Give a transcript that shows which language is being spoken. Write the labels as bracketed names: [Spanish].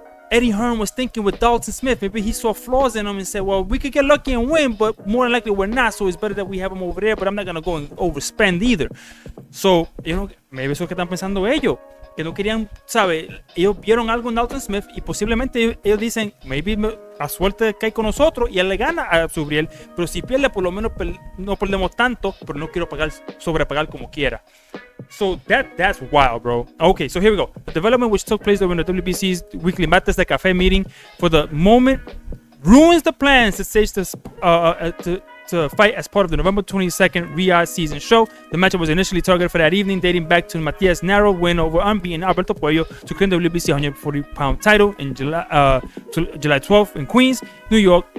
[English] Eddie Hearn was thinking with Dalton Smith. Maybe he saw flaws in him and said, well, we could get lucky and win, but more than likely we're not, so it's better that we have him over there, but I'm not going to go and overspend either. So, maybe [Spanish] eso que están pensando ellos, que no querían, ¿sabe? Ellos vieron algo en Dalton Smith y posiblemente ellos dicen, [English] maybe [Spanish] a suerte cae con nosotros y él le gana a Subriel, pero si pierde, por lo menos no perdemos tanto, pero no quiero sobrepagar como quiera. [English] So that's wild, bro. Okay, so here we go. The development which took place during the WBC's weekly Matías de Café meeting for the moment ruins the plans to stage this to fight as part of the November 22nd Riyadh season show. The matchup was initially targeted for that evening, dating back to Matías' narrow win over unbeaten Alberto Puello to claim the WBC 140-pound title in July 12th in Queens, New York.